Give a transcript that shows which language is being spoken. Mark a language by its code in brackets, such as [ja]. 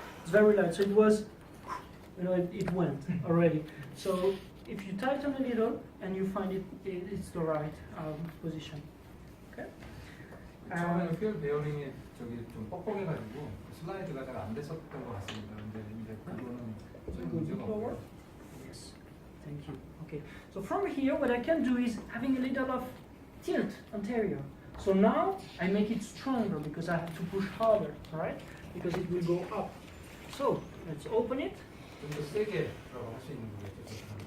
[en] It's very light, so it was, it went already. So if you tighten a little and you find it's the right position. Okay. [ko] 처음에는 휠 베어링이 좀 뻑뻑해가지고 슬라이드가 잘 안 됐었던 것 같습니다. 근데 이제 그거는 좀 문제가 없고요. [en] Yes. Thank you. Okay. So from here, what I can do is having a little of tilt anterior. So now I make it stronger because I have to push harder, right? Because it will go up. So let's open it. [ko] 좀 더 세게 들어갈 수 있는 거겠죠.